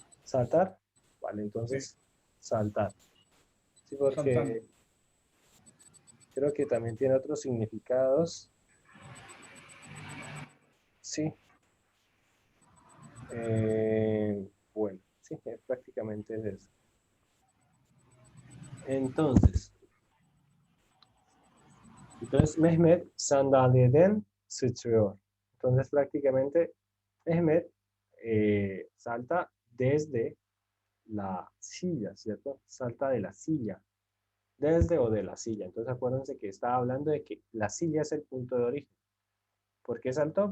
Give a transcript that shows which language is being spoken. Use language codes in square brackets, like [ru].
[es] ¿Saltar? Vale, entonces, sí. Saltar. Sí, porque saltando. Creo que también tiene otros significados. Sí. Bueno, sí, prácticamente es eso. [tr] Entonces, Mehmet sandalyeden sıçrıyor. [es] Entonces, prácticamente, Mehmet salta desde la silla, ¿cierto? Salta de la silla. Desde o de la silla. Entonces, acuérdense que estaba hablando de que la silla es el punto de origen. ¿Por qué saltó?